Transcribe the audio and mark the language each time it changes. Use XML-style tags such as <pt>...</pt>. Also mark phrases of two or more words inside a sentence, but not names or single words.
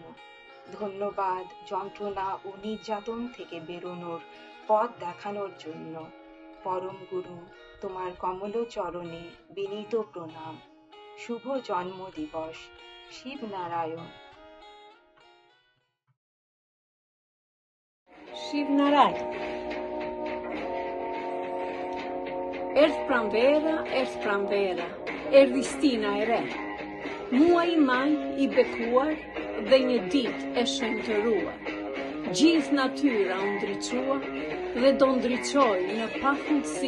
<bn>ধন্যবাদ যন্ত্রণা ও নির্যাতন থেকে বেরোনোর পথ দেখানোর জন্য। পরম গুরু, তোমার কমল চরণে বিনীত প্রণাম। শুভ জন্মদিবস, শিব নারায়ণ। Shiv Narayan.</bn> <sq>Erdhë pranvera, erdhi stina e re. Muaj i maj i bekuar dhe një ditë e shëntëruar. Gjithë natyra u ndriçua dhe do ndriçoj në pafundësi.</sq>